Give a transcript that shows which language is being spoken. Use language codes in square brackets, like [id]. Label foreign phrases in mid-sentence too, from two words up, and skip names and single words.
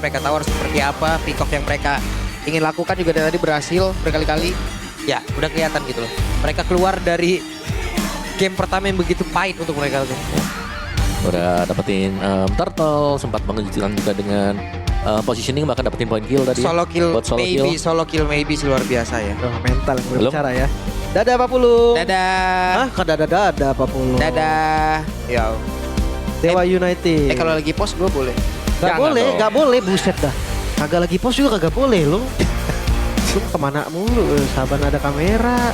[id] Mereka tahu harus seperti apa. [en] Pick off [id] yang mereka ingin lakukan juga dari tadi berhasil berkali-kali. Ya, udah kelihatan gitu loh. Mereka keluar dari game pertama yang begitu pahit untuk mereka tuh. Udah dapetin turtle, sempat mengejutkan juga dengan positioning, bahkan dapetin [en] point kill [id] tadi. [en] Solo kill, [id] Buat solo maybe, kill. [en] solo kill maybe [id] sih luar biasa ya. Mental yang Belum. berbicara ya. Dadah Pak Pulung. Dadah. Hah? Kok dadah Pak Pulung? Dadah. Ya. Dewa United. Kalau lagi post gue boleh. Gak Jangan boleh, dong. gak boleh, buset dah. Kagak lagi post juga kagak boleh lu. Lu kemana mulu, sahabat ada kamera.